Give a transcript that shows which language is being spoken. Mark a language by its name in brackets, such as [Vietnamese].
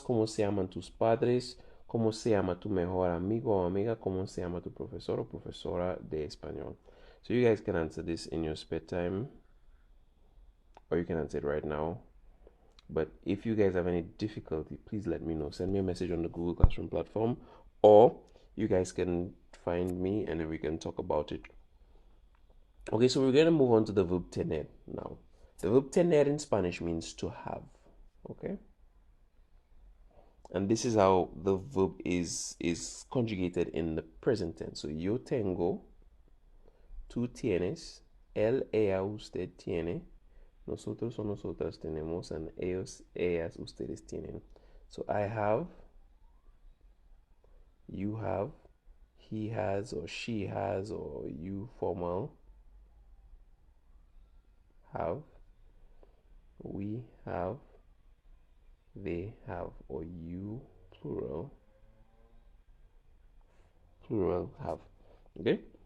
[Spanish] ¿Cómo se llaman tus padres? ¿Cómo se llama tu mejor amigo o amiga? ¿Cómo se llama tu profesor o profesora de español? [English] So you guys can answer this in your spare time, or you can answer it right now. But if you guys have any difficulty, please let me know. Send me a message on the Google Classroom platform, or you guys can find me and then we can talk about it. Okay, so we're going to move on to the verb tener now. The verb tener in Spanish means to have. Okay, and this is how the verb is conjugated in the present tense. [Spanish] So yo tengo, tú tienes, él, ella, usted tiene, nosotros o nosotras tenemos, and ellos, ellas, ustedes tienen. [English] So I have, you have, he has, or she has, or you formal have, we have, they have, or you plural have. Okay.